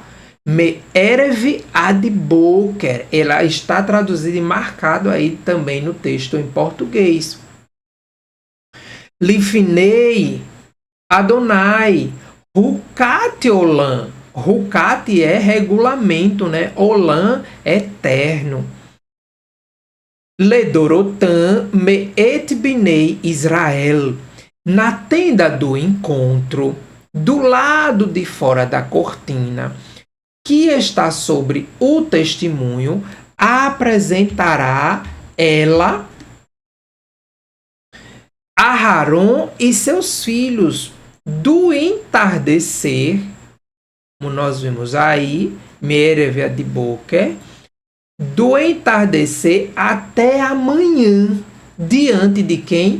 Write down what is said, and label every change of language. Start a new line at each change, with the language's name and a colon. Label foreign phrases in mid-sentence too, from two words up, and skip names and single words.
Hebrew: מערב עד בוקר.
Portuguese: Ela está traduzida e marcado aí também no texto em português.
Hebrew: לפני אדוני חוקת עולם.
Portuguese: Hukat é regulamento, né? Olam é eterno.
Hebrew: לדורותם מאת בני ישראל.
Portuguese: Na tenda do encontro, do lado de fora da cortina, que está sobre o testemunho, apresentará ela a Aharon e seus filhos do entardecer, como nós vimos aí,
Hebrew: מערב עד בוקר,
Portuguese: do entardecer até amanhã, diante de quem?